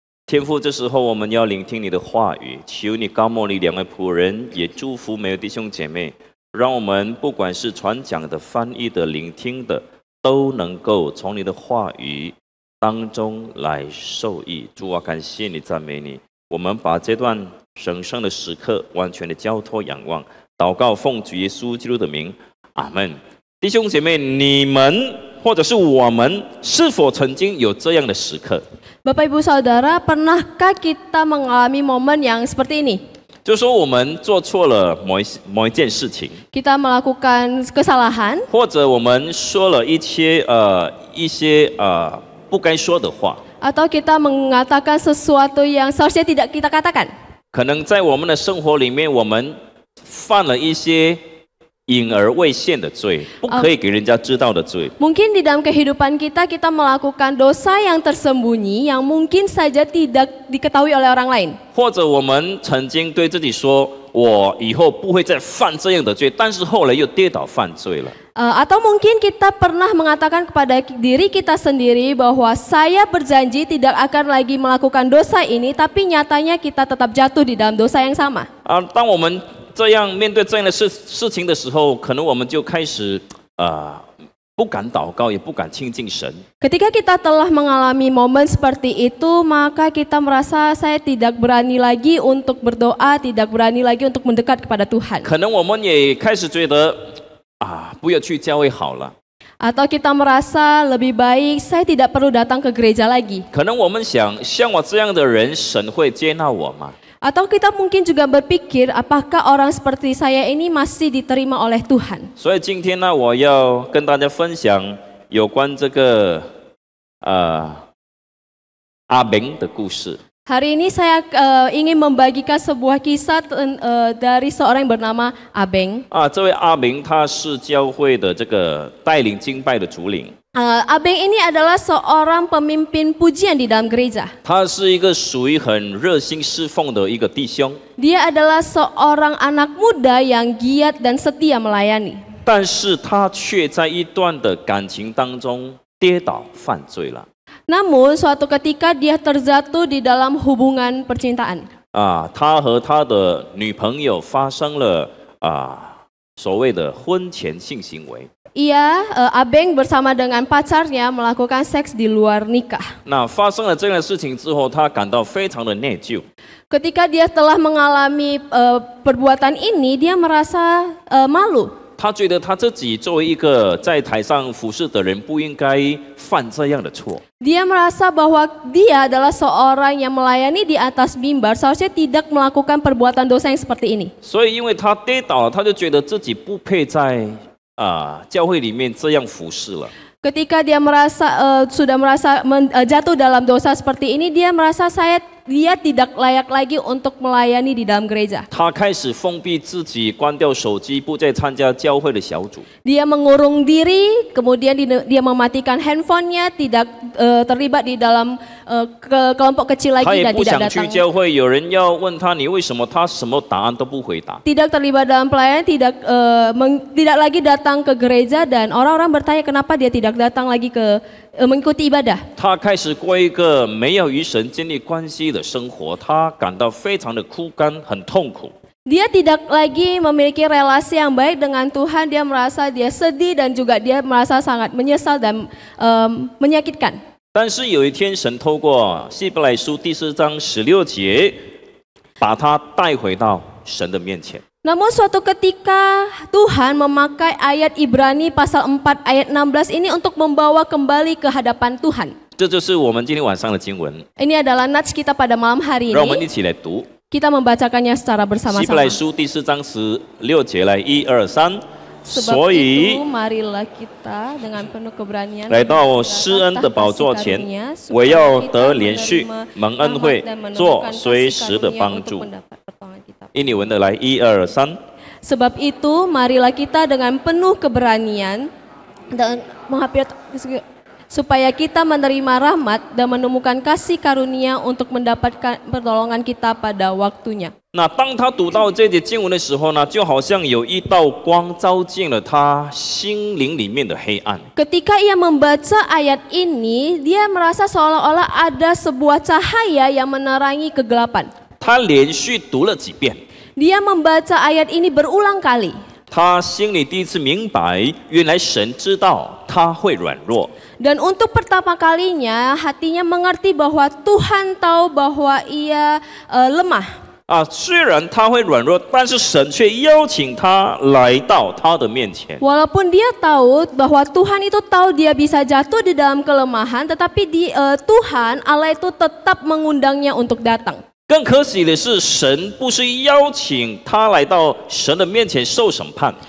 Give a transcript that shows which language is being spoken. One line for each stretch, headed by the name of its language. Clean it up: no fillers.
Chinese: 天父，这时候我们要聆听你的话语，求你高莫你两位仆人，也祝福每位弟兄姐妹，让我们不管是传讲的、翻译的、聆听的，都能够从你的话语当中来受益。主啊，感谢你，赞美你。我们把这段神圣的时刻完全的交托仰望，祷告奉主耶稣基督的名，阿门。弟兄姐妹，你们或者是我们，是否曾经有这样的时刻？
Indonesian: Bapak Ibu Saudara, pernahkah kita mengalami momen yang seperti ini?
Chinese: 就说我们做错了某一件事情，
Indonesian: Kita melakukan kesalahan,
Chinese: 或者我们说了一些不该说的话，
Indonesian: atau kita mengatakan sesuatu yang seharusnya tidak kita katakan.
Chinese: 可能在我们的生活里面，我们犯了一些隐而未现的罪，不可以给人家知道的罪。
Indonesian: Mungkin di dalam kehidupan kita melakukan dosa yang tersembunyi yang mungkin saja tidak diketahui oleh orang lain.
Chinese: 或者我们曾经对自己说，我以后不会再犯这样的罪，但是后来又跌倒犯罪了。
Indonesian: Atau mungkin kita pernah mengatakan kepada diri kita sendiri bahwa saya berjanji tidak akan lagi melakukan dosa ini, tapi nyatanya kita tetap jatuh di dalam dosa yang sama.
Chinese: 当我们这样面对这样的事情的时候，可能我们就开始不敢祷告，也不敢亲近神。
Indonesian: Ketika kita telah mengalami momen seperti itu, maka kita merasa saya tidak berani lagi untuk berdoa, tidak berani lagi untuk mendekat kepada Tuhan.
Chinese: 可能我们也开始觉得不要去教会好了。
Indonesian: Atau kita merasa lebih baik saya tidak perlu datang ke gereja lagi.
Chinese: 可能我们想，像我这样的人，神会接纳我吗？
Indonesian: Atau kita mungkin juga berpikir, apakah orang seperti saya ini masih diterima oleh Tuhan?
Chinese: 所以今天呢，我要跟大家分享有关这个阿明的故事。
Indonesian: Hari ini saya ingin membagikan sebuah kisah dari seorang yang bernama Abeng.
Chinese: 这位阿明他是教会的这个带领敬拜的主领。
Indonesian: Abeng ini adalah seorang pemimpin pujian di dalam gereja.
Chinese: 他是一个属于很热心侍奉的一个弟兄，
Indonesian: Dia adalah seorang anak muda yang giat dan setia melayani.
Chinese: 但是他却在一段的感情当中跌倒犯罪了。
Indonesian: Namun suatu ketika dia terjatuh di dalam hubungan percintaan.
Chinese: 他和他的女朋友发生了所谓的婚前性行为。
Indonesian: Abeng bersama dengan pacarnya melakukan seks di luar nikah.
Chinese: 那发生了这样的事情之后，他感到非常的内疚。
Indonesian: Ketika dia telah mengalami perbuatan ini, dia merasa malu.
Chinese: 他觉得他自己作为一个在台上服侍的人，不应该犯这样的错。
Indonesian: Dia merasa bahwa dia adalah seorang yang melayani di atas mimbar, seharusnya tidak melakukan perbuatan dosa yang seperti ini.
Chinese: 所以因为他跌倒了，他就觉得自己不配在教会里面这样服侍了。
Indonesian: Ketika dia sudah merasa jatuh dalam dosa seperti ini, dia merasa dia tidak layak lagi untuk melayani di dalam gereja.
Chinese: 他开始封闭自己，关掉手机，不再参加教会的小组。
Indonesian: Dia mengurung diri, kemudian dia mematikan handphonenya, tidak terlibat di dalam kelompok kecil
Chinese: 他
Indonesian: lagi
Chinese: 也
Indonesian: dan
Chinese: 不
Indonesian: tidak
Chinese: 想去
Indonesian: datang.
Chinese: 教会，有人要问他你为什么，他什么答案都不回答。
Indonesian: Tidak terlibat dalam pelayanan, tidak lagi datang ke gereja, dan orang-orang bertanya kenapa dia tidak datang lagi mengikuti ibadah.
Chinese: 他开始过一个没有与神建立关系的生活，他感到非常的枯干，很痛苦。
Indonesian: Dia tidak lagi memiliki relasi yang baik dengan Tuhan, dia merasa dia sedih dan juga dia merasa sangat menyesal dan menyakitkan.
Chinese: 但是有一天，神透过希伯来书第4章16节，把他带回到神的面前。
Indonesian: Namun suatu ketika Tuhan memakai ayat Ibrani pasal 4 ayat 16 ini untuk membawa kembali ke hadapan Tuhan.
Chinese: 这就是我们今天晚上的经文，
Indonesian: Ini adalah nats kita pada malam hari
Chinese: 让我们一起来读
Indonesian: Kita membacakannya secara
Chinese: 希伯来
Indonesian: bersama-sama.
Chinese: 书第4章16节，来1、2、3。
Indonesian: Sebab
Chinese: 所以
Indonesian: itu marilah kita dengan penuh keberanian
Chinese: 来到施恩的宝座前，我要得连续蒙恩惠，做随时的帮助。印尼文的来1、2、3。
Indonesian: Sebab itu marilah kita dengan penuh keberanian dan menghampiri supaya kita menerima rahmat dan menemukan kasih karunia untuk mendapatkan pertolongan kita pada waktunya.
Chinese: 那当他读到这节经文的时候呢，就好像有一道光照进了他心灵里面的黑暗。
Indonesian: Ketika ia membaca ayat ini, dia merasa seolah-olah ada sebuah cahaya yang menerangi kegelapan.
Chinese: 他连续读了几遍，
Indonesian: Dia membaca ayat ini berulang kali.
Chinese: 他心里第一次明白，原来神知道他会软弱。
Indonesian: Dan untuk pertama kalinya hatinya mengerti bahwa Tuhan tahu bahwa ia lemah.
Chinese: 虽然他会软弱，但是神却邀请他来到他的面前。
Indonesian: Walaupun dia tahu bahwa Tuhan itu tahu dia bisa jatuh di dalam kelemahan, tetapi Tuhan Allah itu tetap mengundangnya untuk datang.
Chinese: 更可喜的是，神不是邀请他来到神的面前受审判，